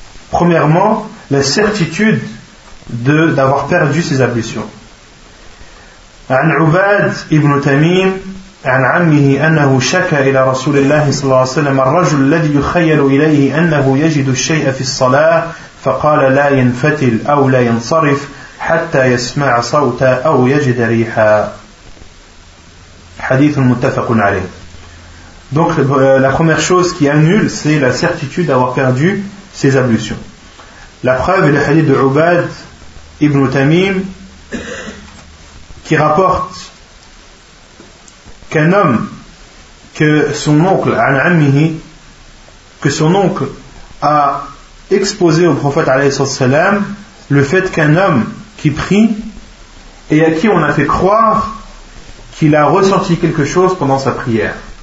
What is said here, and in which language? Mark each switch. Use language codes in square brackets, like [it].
[fr] Premièrement, la certitude d'avoir perdu ses ablutions. [ar] عن عباد ابن تميم عن عمه أنه شكى إلى رسول الله صلى الله عليه وسلم الرجل الذي يخيل إليه أنه يجد الشيء في الصلاة فقال لا ينفتل أو لا ينصرف حتى يسمع صوتا أو يجد ريحا. حديث متفق عليه. [fr] Donc la première chose qui annule, c'est la certitude d'avoir perdu ses ablutions. La preuve est le hadith de Ubad ibn Tamim qui rapporte qu'un homme, que son oncle a exposé au prophète alayhi sallam le fait qu'un homme qui prie et à qui on a fait croire qu'il a ressenti quelque chose pendant sa prière.